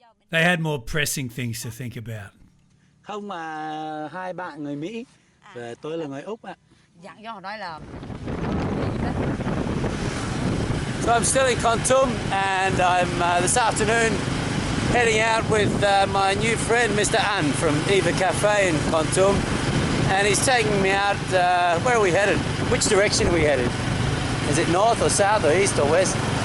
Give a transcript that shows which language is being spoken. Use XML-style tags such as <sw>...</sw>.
<en>They had more pressing things to think about.</en> <vi>Không, mà hai bạn người Mỹ và tôi là người Úc ạ. Dặn cho họ nói là.</vi> <en>So I'm still in Kontum, and I'm this afternoon heading out with my new friend Mr. An from Eva Cafe in Kontum, and he's taking me out. Where are we headed? Which direction are we headed? Is it north or south or east or west?</en>